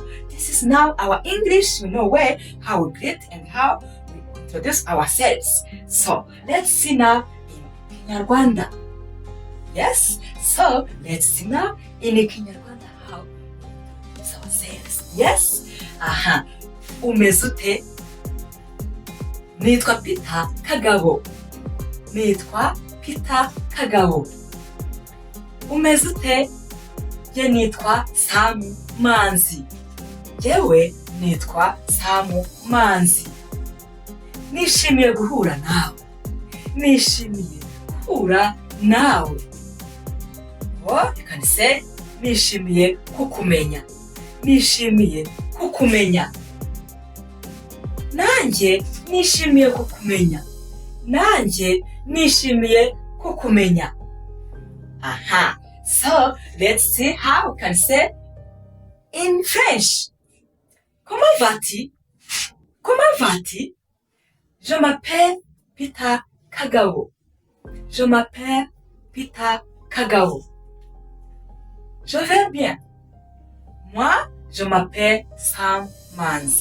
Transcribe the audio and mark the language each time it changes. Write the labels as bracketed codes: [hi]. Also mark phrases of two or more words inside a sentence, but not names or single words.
[en] This is now our English, way how we greet and how we introduce ourselves. So let's see now in Kinyarwanda. Yes? So let's see now in Kinyarwanda how we introduce ourselves. Yes? [rw] Umeze ute? Nitwa Peter Kagabo. Nitwa Peter Kagabo. Umeze ute? Je nitwa Sam Manzi. Jewe nitwa Sam Manzi. Nishimiye guhura nawe. Nishimiye guhura nawe. [en] Or you can say [rw] nishimiye kukumenya. Nishimiye kukumenya. Nanjye nishimiye kukumenya. Nanjye nishimiye kukumenya. [en] So let's see how we can say in French. [fr] Comment vas-tu? Comment vas-tu? Je m'appelle Peter Kagabo. Je m'appelle Peter Kagabo. Je vais bien. Moi, je m'appelle Sam Manzi.